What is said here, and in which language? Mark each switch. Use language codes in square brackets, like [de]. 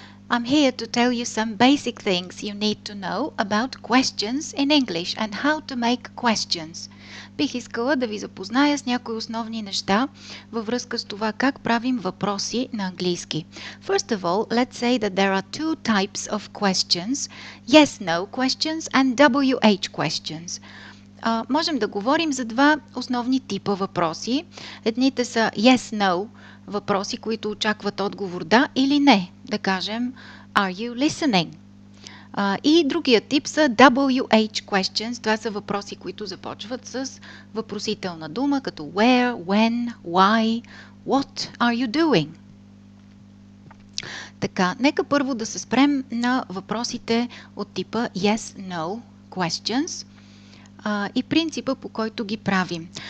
[en] I'm here to tell you some basic things you need to know about questions in English and how to make questions. [bg] Бих искала да ви запозная с някои основни неща във връзка с това как правим въпроси на английски. [en] First of all, let's say that there are two types of questions: yes-no questions and WH questions. [bg] Можем да говорим за два основни типа въпроси. Едните са yes-no въпроси, които очакват отговор да или не. Да кажем [en] Are you listening? [bg] И другия тип са WH questions. Това са въпроси, които започват с въпросителна дума, като where, when, why, [en] what are you doing? [bg] Така, нека първо да се спрем на въпросите от типа yes-no questions и принципа, по който ги правим.